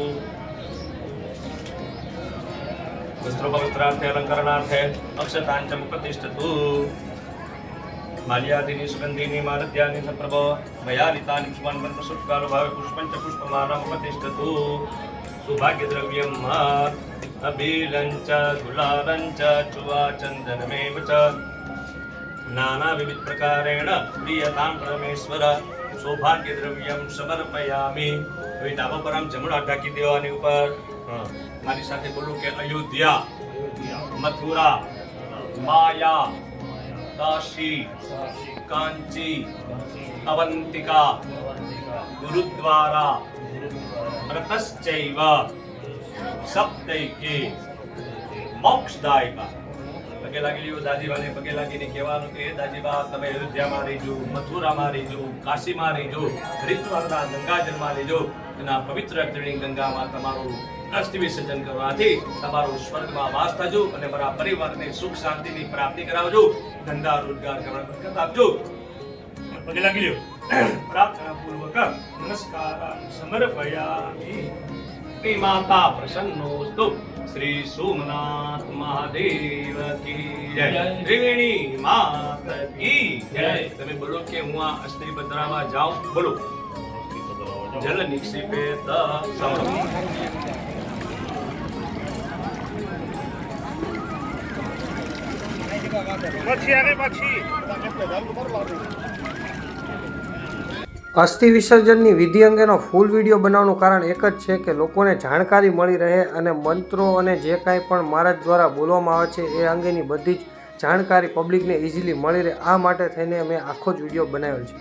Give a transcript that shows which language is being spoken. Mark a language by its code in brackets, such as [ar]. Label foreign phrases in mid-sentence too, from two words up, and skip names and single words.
[sa] वस्त्रोपवस्त्रार्थे अलंकरणार्थे अक्षतांच उपतिष्ठतो माल्यादीनि सुगंधीनि मालद्यानि संप्रभो मयालितानि पुष्पान् सुष्कालो भावे पुष्पञ्च पुष्पमालम् उपतिष्ठतु सौभाग्यद्रव्यम् अबीलञ्च गुलालञ्च चुवा चन्दनमेव च नानाविधप्रकारेण प्रियतां परमेश्वर सौभाग्यद्रव्यं समर्पयामि [gu] હવે ધાબા પર આમ જમણા ઢાંકી દેવાની ઉપર મારી સાથે બોલું કે અયોધ્યા મથુરા માયા [sa] काशी कांची अवंतिका गुरुद्वारा रतश्चैव सप्तैके मोक्षदायिका [gu] પગે લાગી લિયો દાજીબાને પગે લાગીને કહેવાનું કે દાજીબા તમે અયોધ્યામાં રહીજો મથુરામાં રહીજો કાશીમાં રહીજો હરિદ્વારના ગંગાજળમાં રહીજો તેના પવિત્ર ત્રિવેણી ગંગામાં તમારું અસ્થિ વિસર્જન કરવાથી તમારો સ્વર્ગમાં વાસ થજો અને મારા પરિવારને સુખ શાંતિની પ્રાપ્તિ કરાવજો ધંધા રોજગાર કરવાનો બરકત આપજો પગે લાગી લ્યો પ્રાર્થના પૂર્વક [sa] नमस्कार समर्पयामि ते माता प्रसन्नोस्तु [gu] શ્રી સોમનાથ મહાદેવ [hi] की जय त्रिवेणी माता की जय [gu] તમે બોલો કે હું આ અસ્થિ પધરાવા જાઉં બોલો [sa] जल निक्षिपेत [gu] અસ્થિ વિસર્જનની વિધિ અંગેનો ફૂલ વિડીયો બનાવવાનું કારણ એક જ છે કે લોકોને જાણકારી મળી રહે અને મંત્રો અને જે કાંઈ પણ મહારાજ દ્વારા બોલવામાં આવે છે એ અંગેની બધી જ જાણકારી પબ્લિકને ઇઝીલી મળી રહે આ માટે થઈને અમે આખો જ વિડીયો બનાવેલ છે